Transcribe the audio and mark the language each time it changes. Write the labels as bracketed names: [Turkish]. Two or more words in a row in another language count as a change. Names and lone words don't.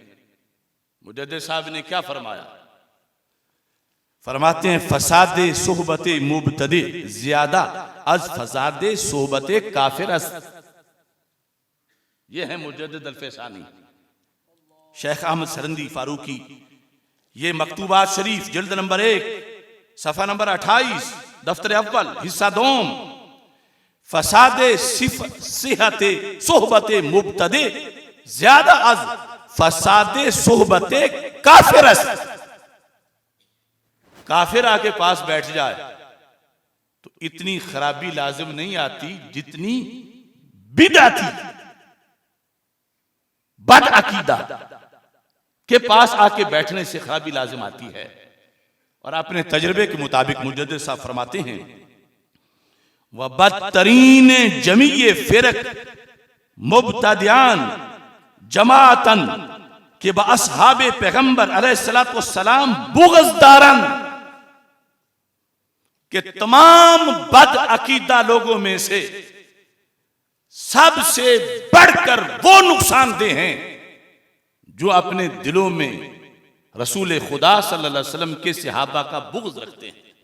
[Hindi] मुजद्दिद साहब ने क्या फरमाया? फरमाते हैं [Persian] فساد صحبت مبتدع زیاده از فساد صحبت کافر. [Hindi] ये है मुजद्दिद अल-फैसानी शेख अहमद सरंदी फारूकी। ये मकतूबात शरीफ जिल्द नंबर 1 सफ़ा नंबर 28 दफ्तर अव्वल हिस्सा दोम। [Persian] فساد صحت صحبت مبتدع زیاده از فساد صحبت کافرست. [Hindi] काफिर आके पास बैठ जाए तो इतनी खराबी लाजिम नहीं आती जितनी बिदअती बद अकीदा के पास आके बैठने से खराबी लाजिम आती है। और अपने तजर्बे के मुताबिक मुजद्दिद साहब फरमाते हैं वह [Persian] بدترین جمیع فرق مبتدعیان جماعتند که باصحاب پیغمبر علیه الصلوة والسلام بغضدارند [Hindi] के तमाम बद अकीदा लोगों में से सबसे बढ़कर वो नुकसानदेह हैं जो अपने दिलों में रसूल खुदा [Arabic] صلى الله عليه وسلم [Hindi] के सहाबा का बुग़्ज़ रखते हैं।